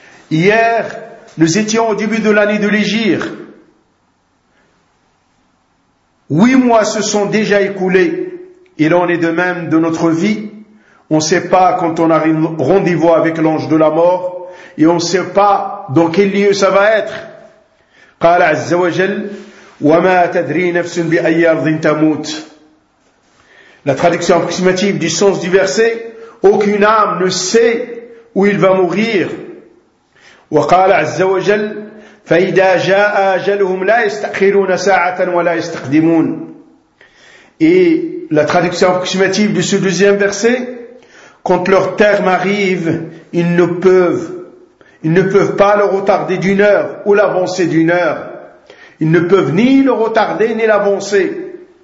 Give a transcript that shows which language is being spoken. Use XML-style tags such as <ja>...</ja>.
<fr>Hier, nous étions au début de l'année de l'Hégire. 8 mois se sont déjà écoulés, il en est de même de notre vie. On ne sait pas quand on a rendez-vous avec l'ange de la mort, et on ne sait pas dans quel lieu ça va être.</fr> <ar>قال عز وجل وما تدري نفس بأي أرض تموت.</ar> <fr>La traduction approximative du sens du verset, aucune âme ne sait où il va mourir.</fr> <ar>وقال عز وجل فإذا جاء أجلهم لا يستأخرون ساعة ولا يستقدمون.</ar> <fr>Et la traduction approximative de ce deuxième verset, quand leur terme arrive, ils ne peuvent pas le retarder d'une heure ou l'avancer d'une heure. Ils ne peuvent ni le retarder ni l'avancer.</fr>